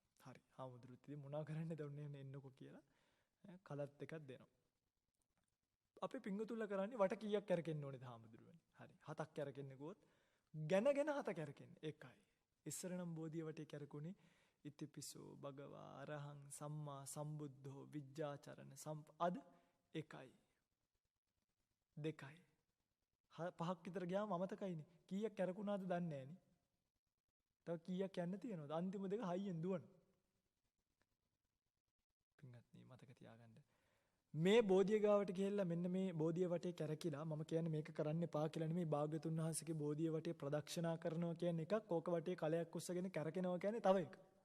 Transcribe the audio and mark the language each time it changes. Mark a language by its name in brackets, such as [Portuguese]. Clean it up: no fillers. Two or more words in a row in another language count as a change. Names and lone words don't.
[Sinhala] හරි. හාමුදුරුවෝ ඉතින් මොනවා කරන්නද ඔන්නේ එන්නකෝ කියලා කලත් එකක් දෙනවා. අපි පිංගුතුල්ල කරන්නේ වට කීයක් කරකෙන්න ඕනේද හාමුදුරුවනේ? හරි. 7ක් කරකෙන්න ගියොත් ගැන 7 කරකෙන්නේ. එකයි. ඉස්සර නම් බෝධිය වටේ කරකුනේ [Pali] ඉතිපිසෝ භගවා අරහං සම්මා සම්බුද්ධෝ විජ්ජාචරණ [Sinhala] අද එකයි. දෙකයි. 5ක් විතර ගියාම අමතකයිනේ. කීයක් කරකුණාද දන්නේ නැහනේ. තව කීයක් යන්න තියෙනවද? අන්තිම දෙක හයියෙන් දුවනවා. පින්වත්නි මතක තියාගන්න. මේ බෝධිය ගාවට ගිහිල්ලා මෙන්න මේ බෝධිය වටේ කැරකිලා මම කියන්නේ මේක කරන්න එපා කියලා නෙමෙයි භාග්‍යතුන් වහන්සේගේ බෝධිය වටේ ප්‍රදක්ෂිනා කරනවා කියන්නේ එකක්, ඕක වටේ කලයක් උස්සගෙන කැරකෙනවා කියන්නේ තව එකක්.